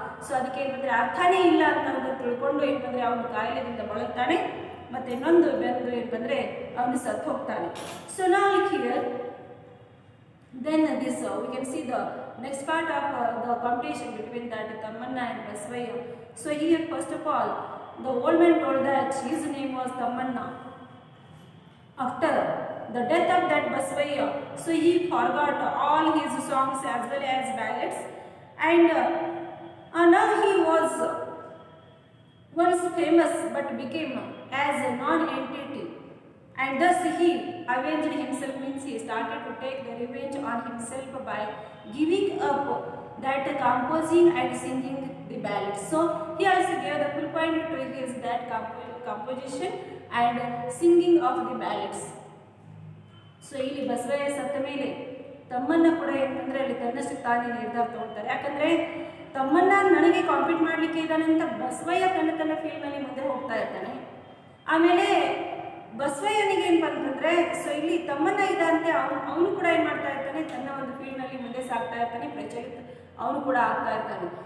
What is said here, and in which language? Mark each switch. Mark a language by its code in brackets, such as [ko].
[kn] So ಅದಕ್ಕೆ ಏನಂದರೆ ಅರ್ಥನೇ ಇಲ್ಲ ಅಂತ ಅವನು ತಿಳ್ಕೊಂಡು ಏನಂದರೆ ಅವನು ಕಾಯಿಲೆದಿಂದ ಬಳಲ್ತಾನೆ. ಮತ್ತು ಇನ್ನೊಂದು ಬೆಂದು ಏನಂದರೆ ಅವನು ಸತ್ತು ಹೋಗ್ತಾನೆ. [en] So ನಾವು here then this we can see the next part of the competition between that Tammanna and Basavayya. So here first of all the old man told that his name was Tamanna. After the death of that Basavaya, so he forgot all his songs as well as ballads, and now he was once famous but became as a non-entity, and thus he avenged himself, means he started to take the revenge on himself by giving up that composing and singing the ballads. So he also gave the full point to his that composition and singing of the ballads. [kn] So ಇಲ್ಲಿ ಬಸವಯ್ಯ ಸತ್ತ ಮೇಲೆ ತಮ್ಮನ್ನ ಕೂಡ ಏನಂದರೆ ಅಲ್ಲಿ ತನ್ನಷ್ಟು ತಾನೇ ನಿರ್ಧಾರ ತಗೊಳ್ತಾರೆ. ಯಾಕಂದರೆ ತಮ್ಮನ್ನ ನನಗೆ ಕಾಂಪೀಟ್ ಮಾಡಲಿಕ್ಕೆ ಇದ್ದಾನೆ ಅಂತ ಬಸವಯ್ಯ ತನ್ನ ಫೀಲ್ಡ್ನಲ್ಲಿ ಮುಂದೆ ಹೋಗ್ತಾ ಇರ್ತಾನೆ. ಆಮೇಲೆ ಬಸವಯ್ಯನಿಗೆ ಏನು ಬಂತಂದರೆ ಸೊ ಇಲ್ಲಿ ತಮ್ಮನ್ನ ಇದಂತೆ ಅವನು ಕೂಡ ಏನು ಮಾಡ್ತಾ ಇರ್ತಾನೆ, ತನ್ನ ಒಂದು ಫೀಲ್ಡ್ನಲ್ಲಿ ಮುಂದೆ ಸಾಗ್ತಾ ಇರ್ತಾನೆ, ಪ್ರಚಲಿತ ಅವನು ಕೂಡ ಆಗ್ತಾ ಇರ್ತಾನೆ.